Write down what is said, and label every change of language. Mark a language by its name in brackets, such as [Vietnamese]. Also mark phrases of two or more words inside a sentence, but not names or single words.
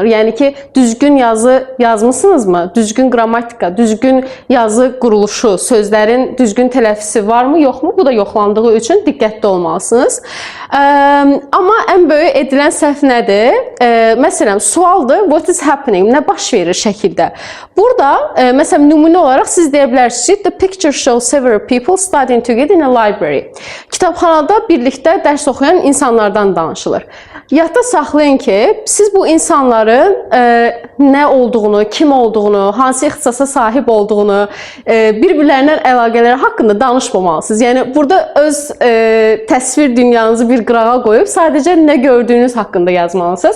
[Azerbaijani] Yəni ki, düzgün yazı yazmısınızmı? Düzgün qrammatika, düzgün yazı quruluşu, sözlərin düzgün tələffüzü varmı, yoxmu? Bu da yoxlandığı üçün diqqətli olmalısınız. Amma ən böyük edilən səhv nədir? Məsələn, sualdır, [English] what is happening? [Azerbaijani] Nə baş verir şəkildə? Burada, məsələn, nümunə olaraq siz deyə bilərsiniz ki, [English] the picture shows several people studying together in a library. [Azerbaijani] Kitabxanada birlikdə dərs oxuyan insanlardan danışılır. Yadda saxlayın ki, siz bu insanların nə olduğunu, kim olduğunu, hansı ixtisasa sahib olduğunu, bir-birlərindən əlaqələri haqqında danışmamalısınız. Yəni, burada öz təsvir dünyanızı bir qırağa qoyub, sadəcə nə gördüyünüz haqqında yazmalısınız.